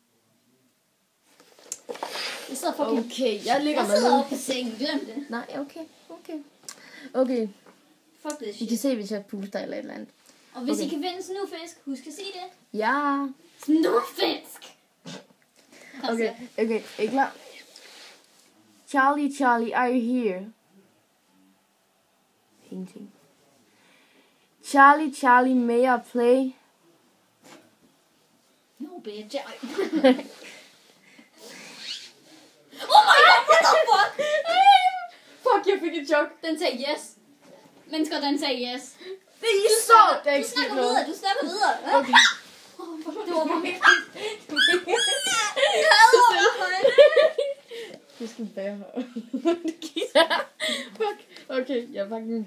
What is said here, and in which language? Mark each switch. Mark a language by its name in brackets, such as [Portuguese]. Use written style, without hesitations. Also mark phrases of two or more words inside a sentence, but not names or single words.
[Danish] Jeg sidder fucking... Okay, jeg ligger Jeg med sidder nede. oppe på sengen. Glem det. Nej, okay. Fuck det I shit. kan se, hvis jeg puster eller et eller andet. Og hvis Okay. I kan vinde snurfisk, husk at sige det. Ja. Snurfisk! Okay, er I klar? [English] Charlie, are you here? Ingenting. Charlie, may I play? No, bitch. Oh my god, what the fuck? [Danish] Fuck, jeg fik et chok. Den sagde yes. Mennesker, den sagde yes. Det er så, der er Du ikke sket snakker noget. videre, du snakker videre. Okay. Det var bare... Det skal bære. Fuck. Okay, jeg er bange.